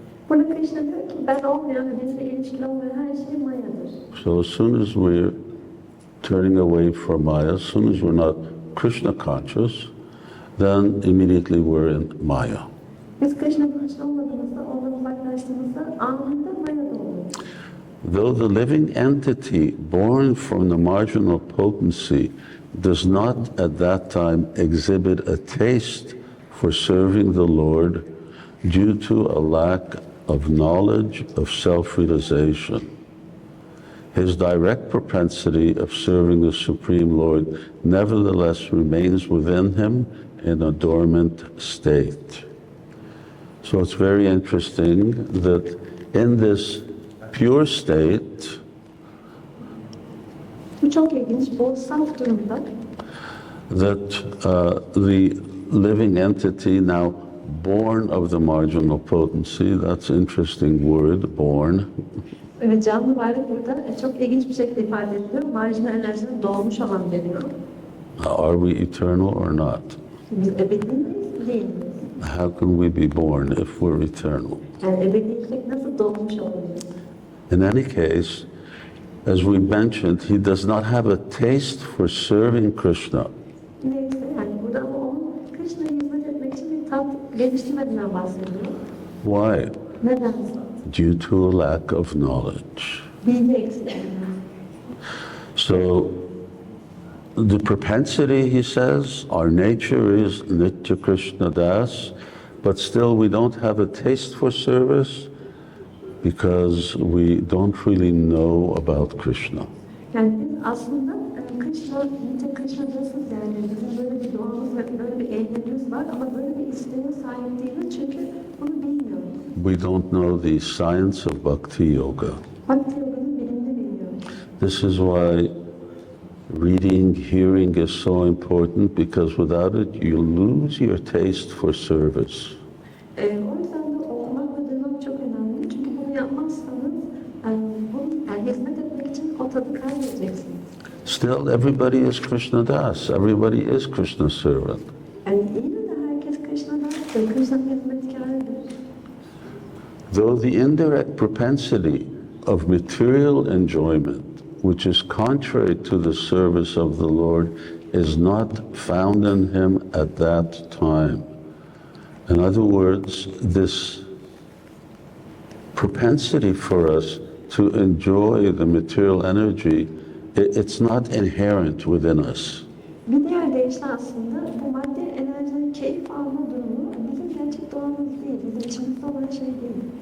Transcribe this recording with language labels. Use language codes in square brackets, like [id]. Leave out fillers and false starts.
[tr] Burada Krishna diyor ki ben olmayan ve benimle ilişkili olmayan her şey Maya'dır. [en] So as soon as we're turning away from Maya, as soon as we're not Krishna conscious, then immediately we're in Maya. [tr] Biz Krishna bilinçli olmadığımızda, ondan uzaklaştığımızda anında Maya'da oluyoruz. [en] Though the living entity born from the marginal potency does not at that time exhibit a taste for serving the Lord due to a lack of knowledge of self-realization, his direct propensity of serving the Supreme Lord nevertheless remains within him in a dormant state. So it's very interesting that in this pure state, [tr] Bu çok ilginç. Bu saf durumda [en] that the living entity now born of the marginal potency, that's an interesting word, born, [tr] ve canlı varlık burada çok ilginç bir şekilde ifade ediliyor. Marjinal enerjinin doğmuş olan deniyor. [en] are we eternal or not? [tr] Biz ebedi miyiz, değil miyiz? [en] How can we be born if we're eternal? [tr] Yani ebediysek nasıl doğmuş olabiliriz? [en] In any case, as we mentioned, he does not have a taste for serving Krishna. [tr] Neyse yani burada ama onun Krishna'ya hizmet etmek için bir tat geliştirmediğinden bahsediyor. [en] Why? [tr] Neden? [en] Due to a lack of knowledge. [tr] Bilgi eksikliğinden. [en] So, the propensity, he says, our nature is Nitya Krishna Das, but still we don't have a taste for service because we don't really know about Krishna. [tr] Yani biz aslında Krishna, Nitya Krishna diyorsunuz yani bizim böyle bir doğamız ve böyle bir eğilimimiz var ama böyle bir isteğe sahip değiliz çünkü bunu bilmiyoruz. [en] We don't know the science of Bhakti Yoga. [tr] Bhakti Yoga'nın bilimini bilmiyoruz. [en] This is why reading, hearing is so important, because without it you lose your taste for service. [tr] O yüzden de okumak ve duymak çok önemli çünkü bunu yapmazsanız yani hizmet etmek için o tadı kaybedeceksiniz. [en] Still, everybody is Krishna Das. Everybody is Krishna's servant. [tr] Yani yine de herkes Krishna'dan, Krishna'nın hizmetkarıdır. [en] Though the indirect propensity of material enjoyment, which is contrary to the service of the Lord, is not found in him at that time. In other words, this propensity for us to enjoy the material energy, it's not inherent within us. [tr] Bir diğer deyişle aslında bu maddi enerjinin keyif alma durumu bizim gerçek doğamız değil, bizim içimizde olan şey değil.